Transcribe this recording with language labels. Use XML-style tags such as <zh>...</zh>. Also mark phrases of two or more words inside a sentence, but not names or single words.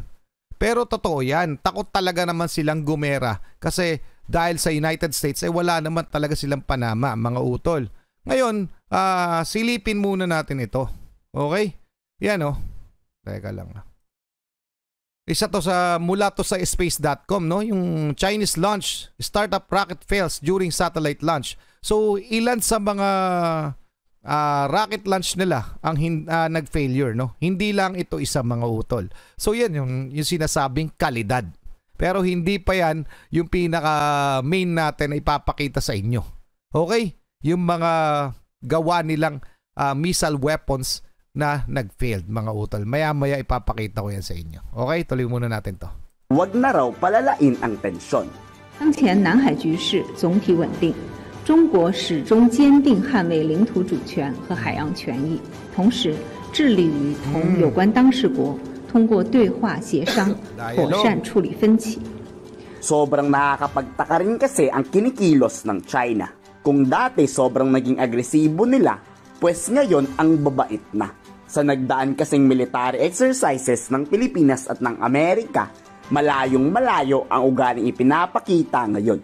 <tl>Pero totoo yan, takot talaga naman silang gumera kasi dahil sa United States wala naman talaga silang panama, mga utol. Ngayon, silipin muna natin ito. Okay? Yan Teka lang. Isa to mula to sa space.com, no?</tl> <en>Yung Chinese launch, startup rocket fails during satellite launch.</en> <tl>So, ilan sa mga rocket launch nila ang nag-failure, no? Hindi lang ito isa, mga utol. So, yan yung sinasabing kalidad. Pero hindi pa yan yung pinaka main natin na ipapakita sa inyo. Okay? Yung mga gawa nilang</tl> <en>missile weapons</en> <tl>na nag-failed, mga utol. Maya-maya ipapakita ko yan sa inyo. Okay? Tuloy muna natin to. Huwag na raw palalain ang tensyon.</tl> <zh>当前南海局势总体稳定，中国始终坚定捍卫领土主权和海洋权益，同时致力于同有关当事国通过对话协商妥善处理分歧。</zh> <tl>Sobrang nakakapagtaka rin kasi ang kinikilos ng China. Kung dati sobrang naging agresibo nila, pues ngayon ang babait na. Sa nagdaan kasing</tl> <en>military exercises</en> <tl>ng Pilipinas at ng Amerika, malayong malayo ang ugaling ipinapakita ngayon.</tl>